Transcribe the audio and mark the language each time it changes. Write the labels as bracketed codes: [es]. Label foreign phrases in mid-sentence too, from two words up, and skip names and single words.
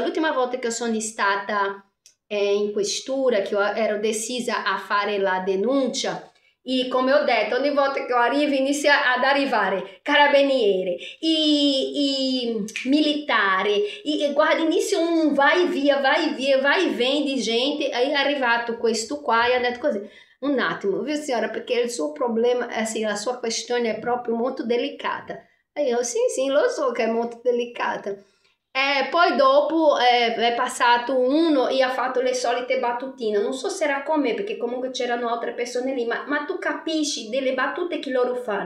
[it] L'ultima volta che sono stata in questura, che ero decisa a fare la denuncia, e come ho detto, ogni volta che arrivo inizia ad arrivare carabinieri, i militari, guarda, inizia un [pt] vai e vem [it] di gente. Aí è arrivato questo qua e ha detto così: un attimo, viu signora, perché il suo problema, assim, la sua questione è proprio molto delicata. E io, sì, lo so che è molto delicata. Poi dopo è passato uno e ha fatto le solite battutine, non so se era con me perché comunque c'erano altre persone lì, ma tu capisci delle battute che loro fanno?